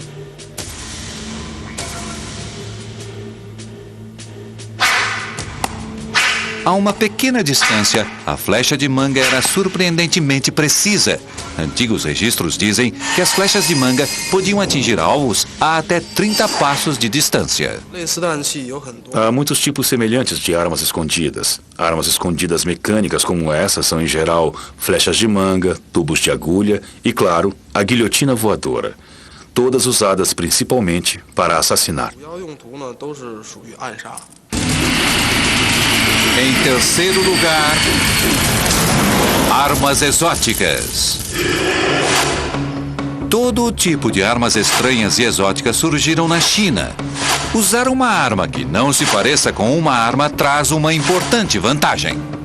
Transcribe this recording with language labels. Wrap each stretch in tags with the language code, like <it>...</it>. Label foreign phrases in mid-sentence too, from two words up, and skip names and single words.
<pt>A uma pequena distância, a flecha de manga era surpreendentemente precisa. Antigos registros dizem que as flechas de manga podiam atingir alvos a até 30 passos de distância.</pt> <zh>类似弹器有很多，</zh> <pt>Há muitos tipos semelhantes de armas escondidas. Armas escondidas mecânicas como essa são, em geral, flechas de manga, tubos de agulha e, claro, a guilhotina voadora. Todas usadas principalmente para assassinar.</pt> <zh>主要用途呢都是属于暗杀。</zh> <pt>Em terceiro lugar, armas exóticas. Todo tipo de armas estranhas e exóticas surgiram na China. Usar uma arma que não se pareça com uma arma traz uma importante vantagem.</pt>